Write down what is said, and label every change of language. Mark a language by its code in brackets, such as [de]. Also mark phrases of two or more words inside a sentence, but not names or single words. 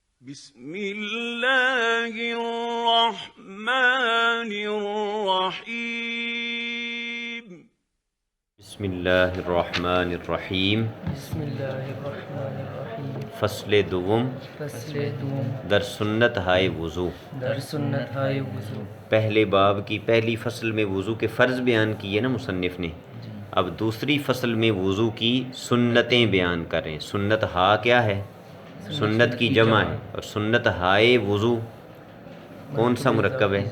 [ar] بسم اللہ الرحمن الرحیم بسم اللہ الرحمن الرحیم بسم اللہ الرحمن الرحیم [fa] فصل دوم فصل دوم در سنت ہائے وضو۔ در سنت ہائے وضو۔ [ur] پہلے باب کی پہلی فصل میں وضو کے فرض بیان کیے نا مصنف نے، اب دوسری فصل میں وضو کی سنتیں بیان کریں۔ سنت ہا کیا ہے؟ سنت کی جمع ہے، اور [fa] سنت ہائے وضو [ur] کون سا مرکب ہے؟